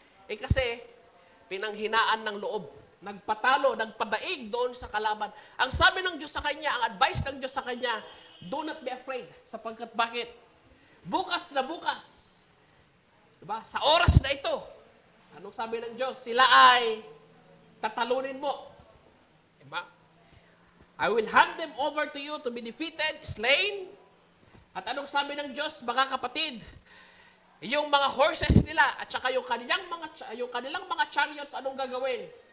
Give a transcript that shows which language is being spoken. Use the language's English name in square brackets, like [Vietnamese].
[Filipino] Kasi, pinanghinaan ng loob. Nagpatalo, nagpadaig doon sa kalaban. Ang sabi ng Diyos sa kanya, ang advice ng Diyos sa kanya, [English] do not be afraid. [Filipino] Sapagkat bakit? Bukas na bukas. Diba? Sa oras na ito, anong sabi ng Diyos? Sila ay tatalunin mo. Diba? [English] I will hand them over to you to be defeated, slain. [Filipino] At anong sabi ng Diyos, mga kapatid? Yung mga horses nila at saka yung kanilang mga chariots, anong gagawin?